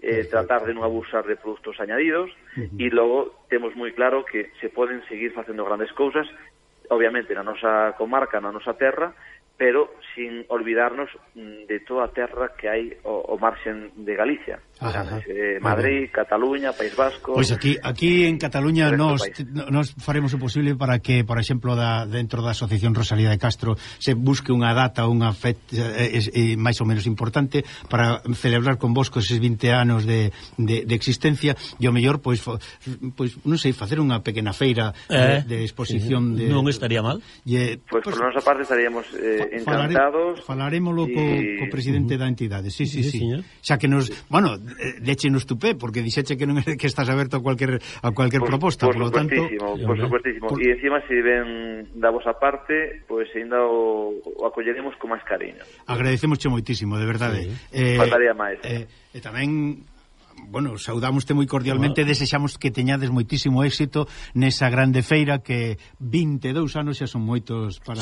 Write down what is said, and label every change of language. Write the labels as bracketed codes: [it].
[es] tratar de no abusar de productos añadidos, y luego tenemos muy claro que se pueden seguir haciendo grandes cosas, obviamente en la nuestra comarca, en la nuestra tierra, pero sin olvidarnos de [gl] toda terra que hay o marxen de Galicia. [es] Madrid, Cataluña, País Vasco. [gl] Pois aquí en Cataluña nos faremos o posible para que, por exemplo, dentro da Asociación Rosalía de Castro se busque unha data, unha fecha máis ou menos importante para celebrar con vos eses 20 anos de existencia, e o mellor pois non sei, facer unha pequena feira de exposición de. Non estaría mal. Pois por nosa parte estaríamos encantados. Falaremoslo co presidente da entidade. Sí. Xa que nos, bueno, déchenos tu pé, porque dixeche que non que estás aberto a cualquier proposta, por lo tanto. [es] Por supuestísimo. [gl] E encima, se ven da vosa parte, pois ainda o acolleremos con máis cariño. Agradecemosche moitísimo, de verdade. Sí. Faltaría máis. E tamén, bueno, saudámoste moi cordialmente, desexamos que teñades moitísimo éxito nesa grande feira, que 22 anos xa son moitos para.